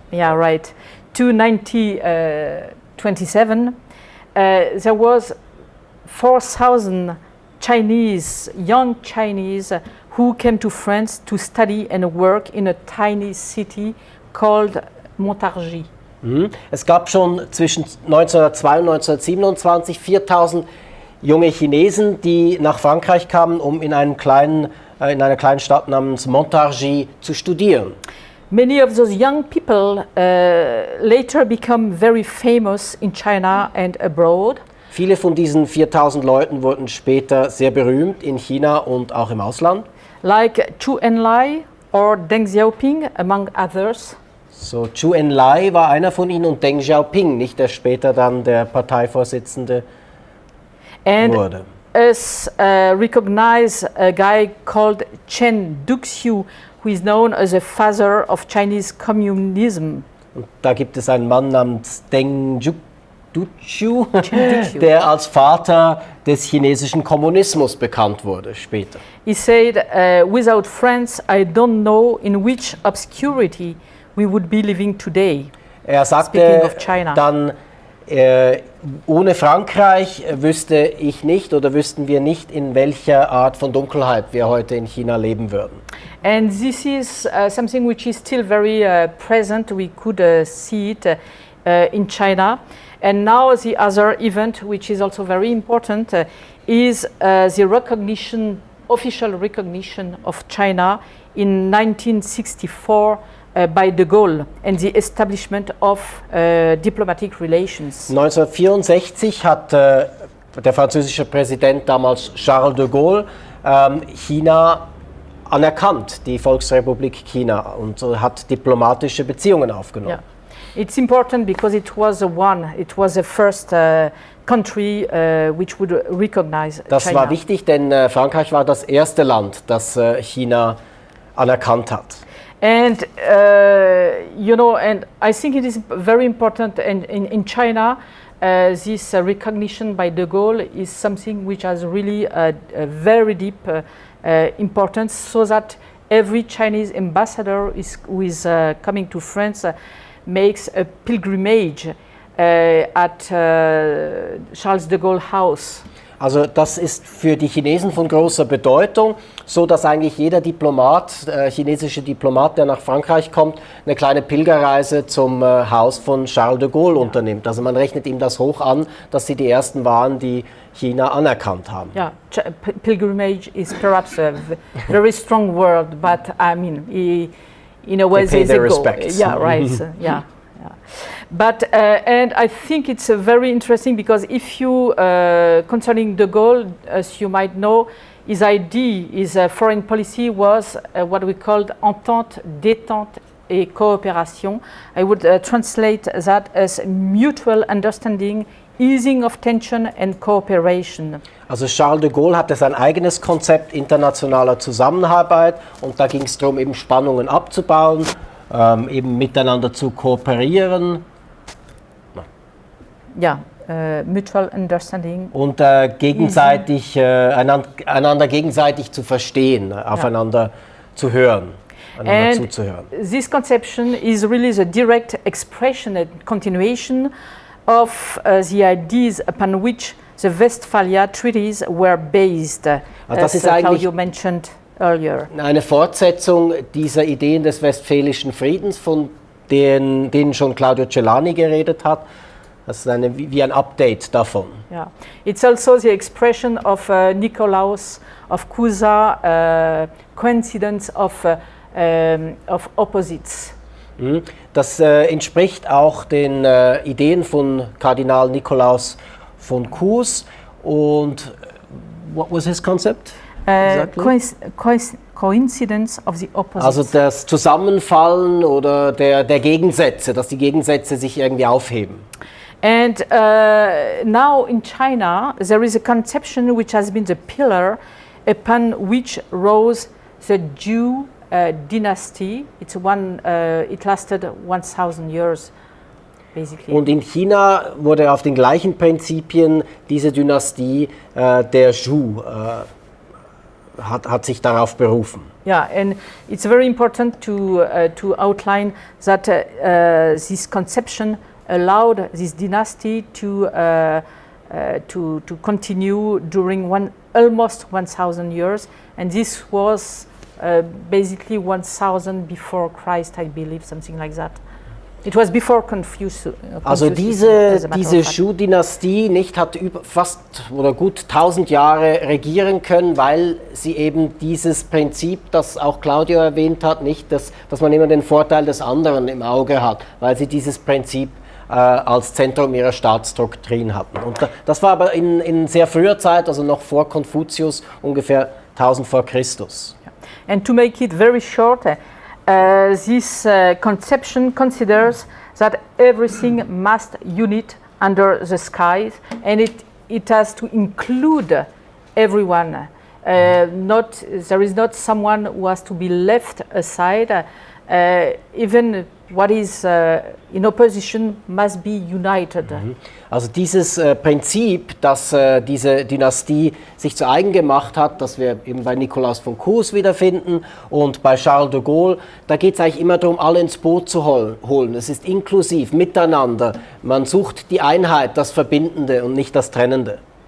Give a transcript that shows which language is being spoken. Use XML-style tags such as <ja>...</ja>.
<en>yeah, right, to 1927, there was 4,000 Chinese, young Chinese, who came to France to study and work in a tiny city called Montargis.</en> <de>Es gab schon zwischen 1902 und 1927 4.000 junge Chinesen, die nach Frankreich kamen, um in einer kleinen Stadt namens Montargis zu studieren.</de> <en>Many of those young people later become very famous in China and abroad.</en> <de>Viele von diesen 4.000 Leuten wurden später sehr berühmt in China und auch im Ausland.</de> <en>Like Zhou Enlai or Deng Xiaoping, among others.</en> <de>So, Zhou Enlai war einer von ihnen und Deng Xiaoping, nicht der später dann der Parteivorsitzende wurde.</de> <en>Us recognize a guy called Chen Duxiu, who is known as the father of Chinese communism.</en> <de>Und da gibt es einen Mann namens Deng Duqiu, der als Vater des chinesischen Kommunismus bekannt wurde später.</de> <en>He said, without France, I don't know in which obscurity we would be living today.</en> <de>Er sagte dann, ohne Frankreich wüsste ich nicht oder wüssten wir nicht, in welcher Art von Dunkelheit wir heute in China leben würden.</de> <en>And this is something which is still very present. We could see it in China. And now the other event, which is also very important, is the recognition, official recognition of China in 1964 by de Gaulle and the establishment of diplomatic relations.</en> <de>1964 hat der französische Präsident damals Charles de Gaulle China anerkannt, die Volksrepublik China, und hat diplomatische Beziehungen aufgenommen.</de> <en>Yeah. It's important because it was the first country which would recognize</en> <de>Das</de> <en>China.</en> <de>war wichtig, denn Frankreich war das erste Land, das China anerkannt hat.</de> <en>And and I think it is very important. And in China, this recognition by de Gaulle is something which has really a very deep importance, so that every Chinese ambassador who is coming to France makes a pilgrimage at Charles de Gaulle House.</en> <de>Also das ist für die Chinesen von großer Bedeutung, so dass eigentlich jeder Diplomat, chinesische Diplomat, der nach Frankreich kommt, eine kleine Pilgerreise zum Haus von Charles de Gaulle unternimmt. Also man rechnet ihm das hoch an, dass sie die ersten waren, die China anerkannt haben.</de> <en>Yeah, pilgrimage is perhaps a very strong word, but I mean, in a way they pay their respects. Yeah, right. Yeah. But and I think it's very interesting because if you concerning de Gaulle, as you might know, his idea, his foreign policy was what we called</en> <fr>entente, détente et coopération.</fr> <en>I would translate that as mutual understanding, easing of tension and cooperation.</en> <de>Also Charles de Gaulle hatte sein eigenes Konzept internationaler Zusammenarbeit, und da ging es darum, eben Spannungen abzubauen, eben miteinander zu kooperieren. Ja,</de> <en>mutual understanding.</en> <de>Und gegenseitig, einander gegenseitig zu verstehen, aufeinander zu hören, einander zuzuhören.</de> <en>This conception is really the direct expression and continuation of the ideas upon which the Westphalia Treaties were based,</en> <de>das ist</de> <en>Claudio mentioned earlier.</en> <de>Eine Fortsetzung dieser Ideen des Westfälischen Friedens, von denen schon Claudio Celani geredet hat. Das ist wie ein Update davon.</de> <en>Yeah. It's also the expression of Nikolaus of Cusa, coincidence of opposites.</en> <de>Das entspricht auch den Ideen von Kardinal Nikolaus von Kues. Und</de> <en>what was his concept? Exactly? Coincidence of the opposites.</en> <de>Also das Zusammenfallen oder der Gegensätze, dass die Gegensätze sich irgendwie aufheben.</de> <en>And now in China, there is a conception which has been the pillar upon which rose the Zhou dynasty. It lasted 1000 years, basically.</en> <de>Und in China wurde auf den gleichen Prinzipien diese Dynastie der Zhou hat sich darauf berufen.</de> <en>Yeah, and it's very important to outline that this conception allowed this dynasty to continue during almost 1000 years, and this was basically 1000 before Christ, I believe, something like that. It was before Confucius.</en> <de>Also diese Zhou-Dynastie nicht hat fast oder gut 1000 Jahre regieren können, weil sie eben dieses Prinzip, das auch Claudio erwähnt hat, nicht, dass man immer den Vorteil des anderen im Auge hat, weil sie dieses Prinzip als Zentrum ihrer Staatsdoktrin hatten. Und das war aber in sehr früher Zeit, also noch vor Konfuzius, ungefähr 1000 vor Christus.</de> <en>And to make it very short, this conception considers that everything must unite under the skies, and it has to include everyone. There is not someone who has to be left aside. Even what is in opposition must be united.</en> <de>Also dieses Prinzip, das diese Dynastie sich zu eigen gemacht hat, das wir eben bei Nikolaus von Kues wiederfinden und bei Charles de Gaulle, da geht es eigentlich immer darum, alle ins Boot zu holen. Es ist inklusiv, miteinander. Man sucht die Einheit, das Verbindende und nicht das Trennende.</de>